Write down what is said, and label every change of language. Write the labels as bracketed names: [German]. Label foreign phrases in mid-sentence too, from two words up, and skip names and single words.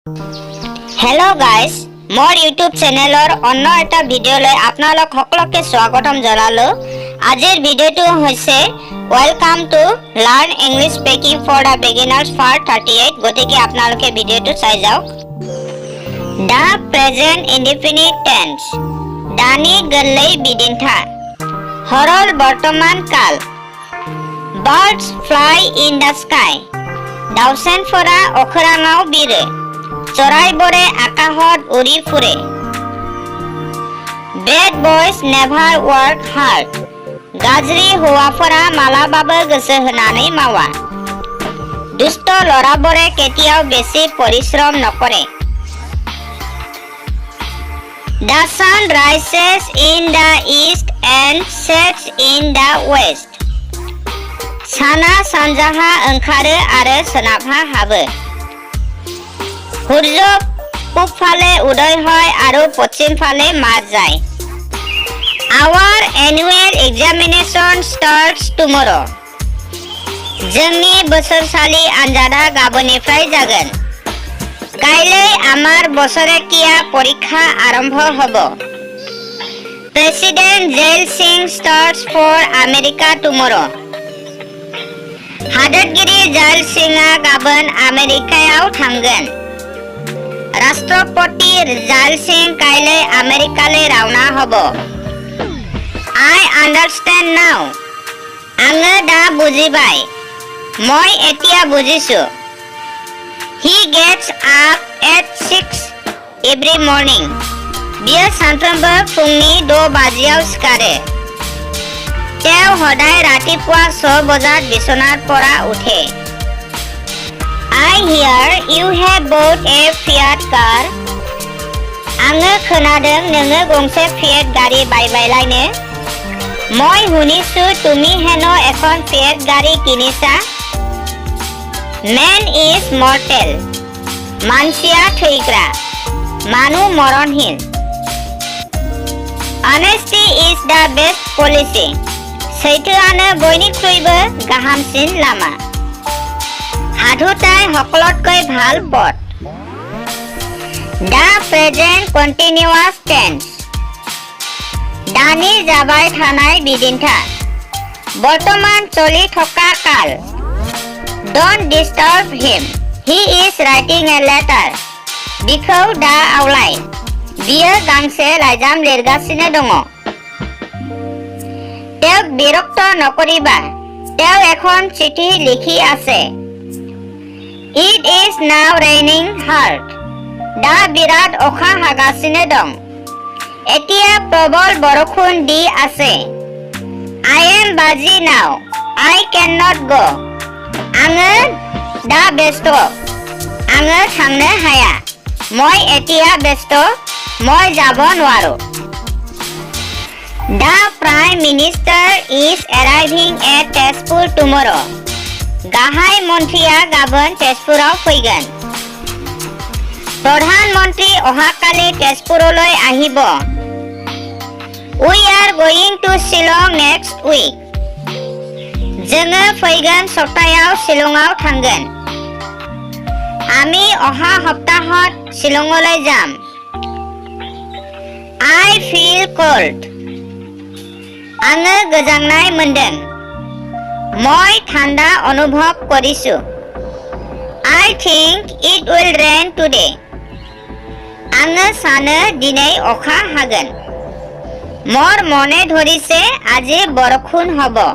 [English] Hello guys, more YouTube channel or [Assamese] অন্য এটা ভিডিও লৈ আপোনালোক সকলোকে স্বাগতম জনালো। আজিৰ ভিডিওটো হৈছে [English] welcome to learn English speaking for the beginners part [Assamese] 38 গতিকে আপোনালোকে ভিডিওটো চাই যাওক। [English] The present indefinite tense [Bodo] दानि गोरलै बिदिन्था [Assamese] হৰল বৰ্তমান কাল [English] Birds fly in the sky [Bodo] दाउसेनफोरा अख्राङाव बिरो [Assamese] চৰাইবোৰে আকাশত উৰি ফুৰে [English] Bad boys never work hard [Bodo] गाज्रि हौवाफोरा मालाबाबो गोसो होनानै मावा [Assamese] দুষ্ট ল'ৰাবোৰে কেতিয়াও বেছি পৰিশ্ৰম নকৰে [English] The sun rises in the east and sets in the west [Bodo] साना सानजाहा ओंखारो आरो सोनाबहा हाबो [Assamese] সূৰ্য পূব ফালে উদয় হয় আৰু পশ্চিম ফালে মাজ যায় [English] Our annual examination starts tomorrow [Bodo] जोंनि बोसोरसालि आनजादा गाबोननिफ्राय जागोन [Assamese] কাইলৈ আমাৰ বছৰেকীয়া পৰীক্ষা আৰম্ভ হ'ব [English] President Jail Singh starts for America tomorrow [Bodo] हादोरगिरि जाल सिंहआ गाबोन आमेरिकायाव थांगोन [Assamese] ৰাষ্ট্ৰপতি জাল সিংহ কাইলৈ আমেৰিকালৈ ৰাওনা হ'ব [English] I understand now [Bodo] आङो दा बुजिबाय [Assamese] মই এতিয়া বুজিছোঁ [English] He gets up at 6 every morning [Bodo] बियो सानफ्रोमबो फुंनि 6 बाजियाव सिखारो [Assamese] তেওঁ সদায় ৰাতিপুৱা 6 বজাত বিছনাৰ পৰা উঠে [English] I hear you have bought a Fiat car [Bodo] आङो खोनादों नोङो गंसे Fiat गारि बायबायलायनो [Assamese] মই শুনিছো তুমি হেনো এখন Fiat গাড়ী কিনিছা [English] Man is mortal [Bodo] मानसिया थैग्रा [Assamese] মানুহ মৰণহীন [English] Honesty is the best policy [Bodo] सैथोआनो बयनिख्रुइबो गाहामसिन लामा [Assamese] সাধুতাই সকলোতকৈ ভাল পথ [English] The present continuous tense [Bodo] दानि जाबाय थानाय बिदिन्था [Assamese] বৰ্তমান চলি থকা কাল [English] Don't disturb him He is writing a letter [Bodo] बिखौ दा आवलाय बियो गांसे लाइजाम लिरगासिनो दङ [Assamese] তেওঁক বিৰক্ত নকৰিবা তেওঁ এখন চিঠি লিখি আছে [English] It is now raining hard [Bodo] दा बिरात अखा हागासिनो दङ [Assamese] এতিয়া প্ৰবল বৰষুণ দি আছে [English] I am busy now I cannot go [Bodo] आङो दा ब्यस्त आङो थांनो हाया [Assamese] মই এতিয়া ব্যস্ত মই যাব নোৱাৰো [English] The Prime Minister is arriving at Tezpur tomorrow. [Bodo] गाहाय मन्त्रीया गाबोन तेजपुराव फैगोन [Assamese] প্ৰধানমন্ত্ৰী অহাকালি তেজপুৰলৈ আহিব [English] We are going to Shillong next week. [Bodo] जोङो फैगोन सप्तायाव शिलंआव थांगोन [Assamese] আমি অহা সপ্তাহত শ্বিলঙলৈ যাম [English] I feel cold [Bodo] आङो गोजांनाय मोनदों [Assamese] মই ঠাণ্ডা অনুভৱ কৰিছো [English] I think it will rain today [Bodo] आङो सानो दिनै अखा हागोन [Assamese] মোৰ মনে ধৰিছে আজি বৰষুণ হ'ব